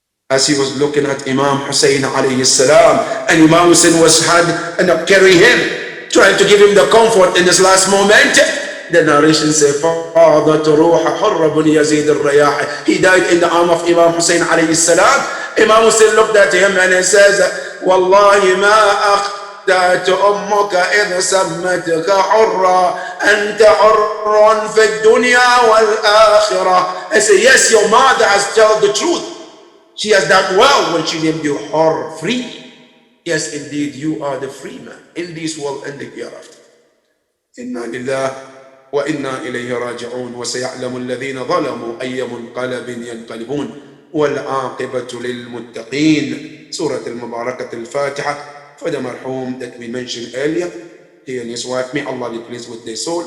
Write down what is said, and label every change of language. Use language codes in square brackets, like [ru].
[en] As he was looking at Imam Hussein alayhi salam, and Imam Hussein was carrying him, trying to give him the comfort in this last moment, the narration says, [ar] فَاضَتْ رُوحَ حُرَّ بْنِ يَزِيدِ الرَّيَاحِ. [en] He died in the arm of Imam Hussein alayhi salam. Imam Hussein looked at him and he says, [ar] والله ما أخطأت أمك إذ سمتك حرا أنت حر في الدنيا والآخرة. [en] I say, yes, your mother has told the truth. She has done well when she named you Hur, free. Yes, indeed, you are the free man in this world and the hereafter. [ar] إنا لله وإنا إليه راجعون وسيعلم الذين ظلموا أي منقلب ينقلبون والعاقبة للمتقين. [en] Surah Al-Mubarakah Al-Fatiha for the marhum that we mentioned earlier. He and his wife, may Allah be pleased with their soul.